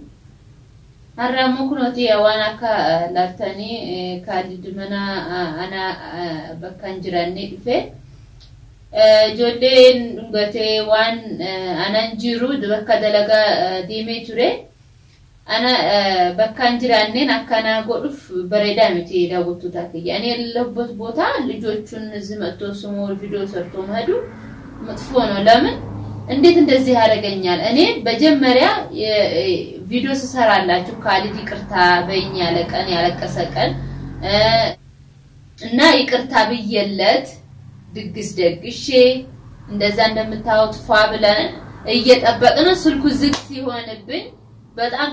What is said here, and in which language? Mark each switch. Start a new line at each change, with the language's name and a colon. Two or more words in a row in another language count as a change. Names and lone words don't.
Oromo: Har'a ammoo kunooti waan akka laaltanii Kaalid mana ana bakka hin jiraanne dhufe. Ijoolleen dhungatee waan anan jiru bakka dalagaa deemee ture. Ana bakka hin jiraanneen akkana godhuuf bareedaa miti daawwattoota kiyya.
Amharic: Ani ያለሁበት ቦታ ልጆቹን እዚህ መጥቶ ስሙ ቪዲዮ ሰርቶ መሄዱ መጥፎ ነው። ለምን እንዴት እንደዚህ ያደርገኛል? እኔ በመጀመሪያ ቪዲዮ ስሰራላችሁ ካሊድ ይቅርታ በእኛ ያለቀን ያለቀሰ ቀን እና ይቅርታ ብየለት ድግስ ደግሼ እንደዛ እንደምታዩት ፏ ብለን እየጠበቅን ስልኩ ዝግ ሲሆንብኝ በጣም